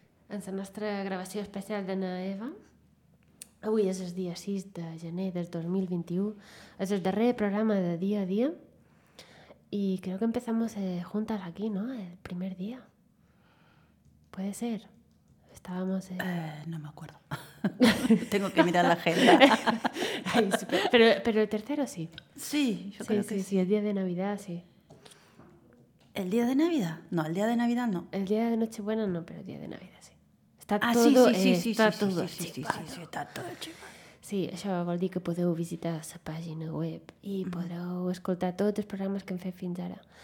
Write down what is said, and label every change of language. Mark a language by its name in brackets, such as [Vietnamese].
[Catalan] En la nostra gravació especial d'Anna Eva, avui és el dia 6 de gener del 2021, és el darrer programa de dia a dia. [Spanish] Y creo que empezamos juntas aquí, ¿no? El primer día. ¿Puede ser? Estábamos... No me acuerdo. Tengo que mirar la agenda. pero el tercero sí. Sí, yo sí, creo sí, que sí. Sí, el día de Navidad, sí. ¿El día de Navidad? No, el día de Navidad no. El día de Nochebuena no, pero el día de Navidad sí. Está todo chivado. Sí, está todo chivado. [Catalan] Sí, això vol dir que podeu visitar la pàgina web i podreu escoltar tots els programes que hem fet fins ara.